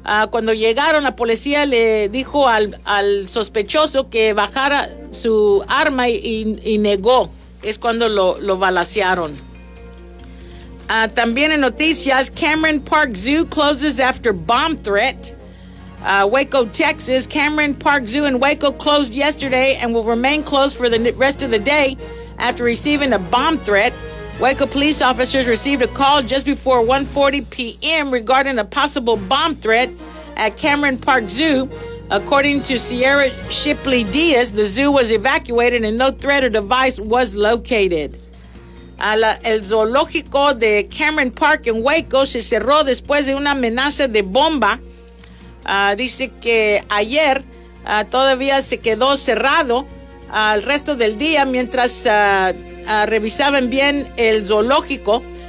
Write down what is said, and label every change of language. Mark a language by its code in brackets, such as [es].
[es] Cuando llegaron, la policía le dijo al sospechoso que bajara su arma y negó. Es cuando lo balacearon. También en noticias, [en] Cameron Park Zoo closes after bomb threat. Waco, Texas. Cameron Park Zoo in Waco closed yesterday and will remain closed for the rest of the day after receiving a bomb threat. Waco police officers received a call just before 1:40 p.m. regarding a possible bomb threat at Cameron Park Zoo. According to Sierra Shipley Diaz, the zoo was evacuated and no threat or device was located. [es] El zoológico de Cameron Park en Waco se cerró después de una amenaza de bomba. Dice que ayer todavía se quedó cerrado el resto del día mientras revisaban bien el zoológico.